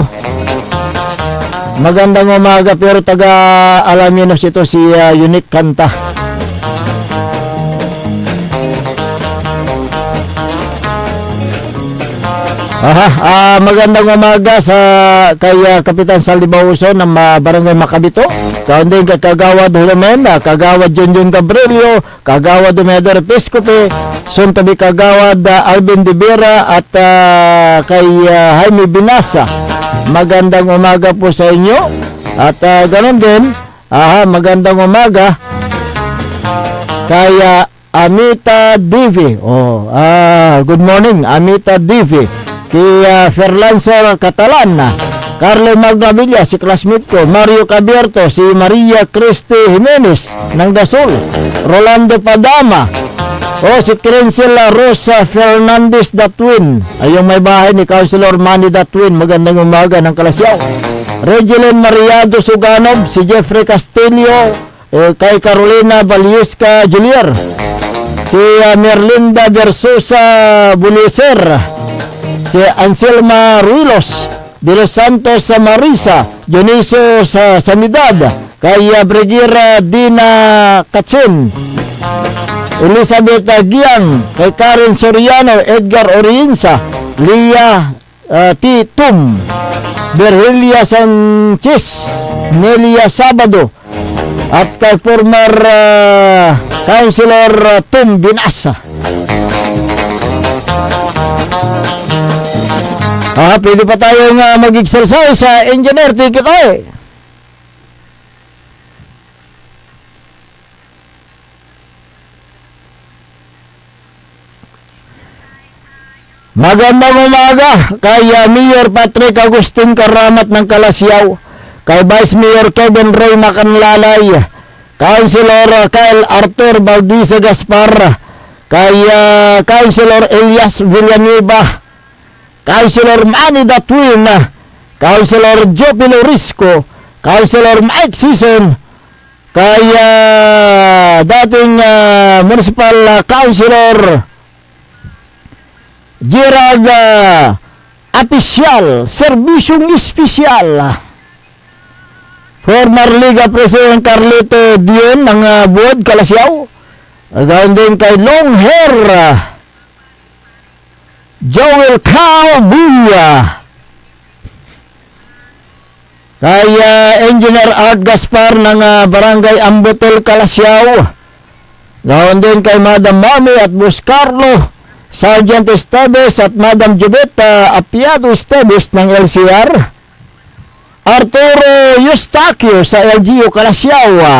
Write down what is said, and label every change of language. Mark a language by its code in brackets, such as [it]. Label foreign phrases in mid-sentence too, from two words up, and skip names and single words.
[tl] Magandang umaga, pero taga Alaminos ito si Unique Kanta. Magandang umaga sa kay Kapitan Saldi Bauso ng Barangay Macabito. Kaon din kay Kagawad Hulamen, Kagawad Junjun Gabrielio, Kagawad Domedor Episcope, [en] soon to be [tl] Kagawad Alvin De Vera at kay Jaime Binasa. Magandang umaga po sa inyo. At ganoon din, magandang umaga kay Amita Divi. [en] Good morning Amita Divi. [tl] Kay Ferlancer Catalan, Carlo Magdavilla, si classmate ko, Mario Cabierto, si Maria Cristi Jimenez ng Dasol, Rolando Padama, si Crencela Rosa Fernandez Datwin, ay yung may bahay ni Councilor Manny Datwin. Magandang umaga ng Kalasyaw. Regilen Mariado Suganov, si Jeffrey Castillo, kay Carolina Vallisca Julier, si Merlinda Versosa Buliser, si Anselma Ruilos de los Santos sa Marisa, Dioniso sa Sanidad, kay Brigera Dina Katsin, Elizabeth Giang, kay Karen Soriano, Edgar Orienza, Lia T. Tum, Berhelia Sanchez, Nelia Sabado, at kay former Councilor Tum Binasa. Pwede pa tayong mag-exercise sa engineer ticket ay. Magandang umaga kay Mayor Patrick Agustin Karamat ng Kalasyaw, kay Vice Mayor Kevin Roy Macanlalay, Councilor Kyle Arthur Balduisa Gaspar, kay Councilor Elias Villanueva, Councilor Manny Datwin, Councilor Joe Pilorisco, Councilor Mike Sison, kay dating Municipal Councilor Gerald Apisyal, Serbisyong Espesyal, former Liga President Carlito Dion ng Buod, Kalasyaw, ganoon din kay Long Hair Joel Cowbuya, kay Engineer Art Gaspar ng Barangay Ambotel, Kalasyaw, ganoon din kay Madam Mami at Bus Carlo, Sergeant Esteves at Madam Jubeta Apiado Esteves ng LCR, Arturo Eustaquio sa LGU, Kalasyaw,